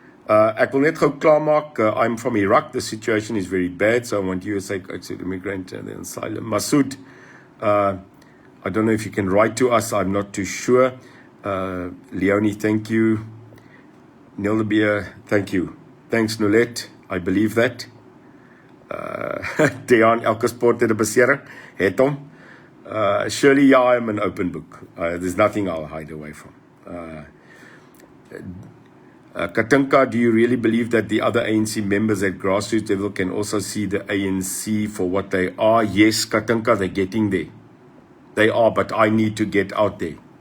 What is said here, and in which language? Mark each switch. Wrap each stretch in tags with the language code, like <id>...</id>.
<af>Ek wil net gou klaarmaak,</af> <en>I'm from Iraq, the situation is very bad, so I want you to say exit immigrant and then asylum. Masood, I don't know if you can write to us, I'm not too sure. Leonie, thank you. Nildebeer, thank you. Thanks, Nolette, I believe that.</en> <af>Dejan, elke sport het 'n besering, het hom.</af> <en>Surely, yeah, I'm an open book. There's nothing I'll hide away from. Katinka, do you really believe that the other ANC members at grassroots level can also see the ANC for what they are? Yes, Katinka, they're getting there. They are, but I need to get out there.</en>